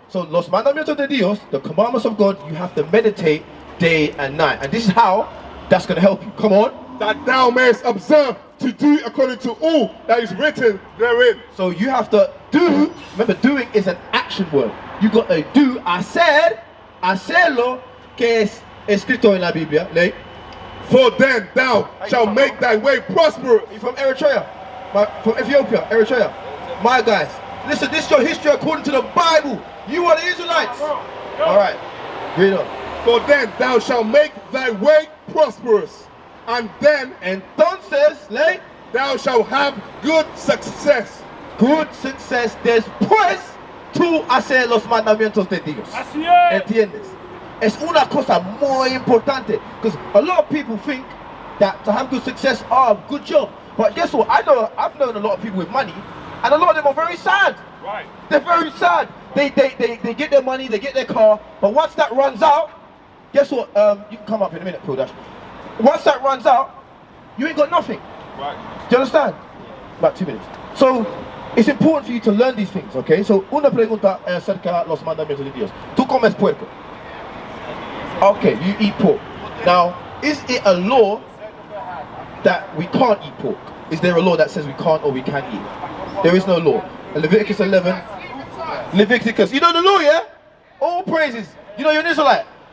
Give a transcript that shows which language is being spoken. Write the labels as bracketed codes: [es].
[en] So [es] los mandamientos de Dios, [en] the commandments of God, you have to meditate day and night. And this is how that's going to help you. Come on. That thou mayest observe to do according to all that is written therein. So you have to do. Remember, doing is an action word. You got to do. [es] Hacerlo, que es escrito en la Biblia. [en] Like, for then thou shalt make thy way prosperous. you from Eritrea? From Ethiopia, Eritrea. My guys, listen, this is your history according to the Bible. You are the Israelites. All right, read on. For then thou shalt make thy way prosperous, and then [es] Entonces, like, [en] thou shalt have good success. Good success [es] después tú hacer los mandamientos de Dios. Así es. ¿Entiendes? Es una cosa muy importante. [en] Because a lot of people think that to have good success, good job. But guess what? I've known a lot of people with money, and a lot of them are very sad. Right. They're very sad. They get their money, they get their car, but once that runs out, guess what? You can come up in a minute, Phil Dash. Once that runs out, you ain't got nothing. Right. Do you understand? About 2 minutes. So, it's important for you to learn these things, okay? [es] So, una pregunta acerca de los mandamientos de Dios. Tú comes puerco. Okay, [en] you eat pork. Now, is it a law that we can't eat pork? Is there a law that says we can't or we can eat? There is no law. Leviticus 11. Leviticus. You know the law, yeah? All praises. You know you're an Israelite.